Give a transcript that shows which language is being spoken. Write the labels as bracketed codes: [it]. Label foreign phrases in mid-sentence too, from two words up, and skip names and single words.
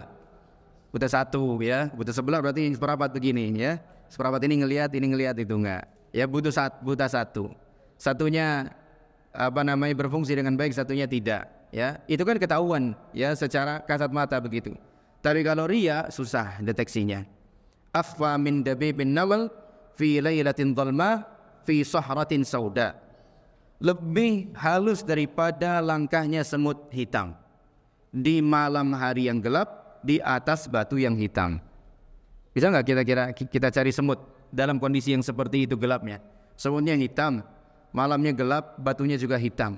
[id] Buta satu ya, buta sebelah berarti seperapat begini ya. Seperapat ini ngelihat itu enggak. Ya buta satu. Satunya berfungsi dengan baik, satunya tidak, ya. Itu kan ketahuan ya secara kasat mata begitu. Tapi kalau riya susah deteksinya. [ar] أخفى من دبيب النمل في ليلة ظلماء في صخرة سوداء. [id] Lebih halus daripada langkahnya semut hitam di malam hari yang gelap di atas batu yang hitam. Bisa nggak kita cari semut dalam kondisi yang seperti itu gelapnya? Semutnya hitam, malamnya gelap, batunya juga hitam.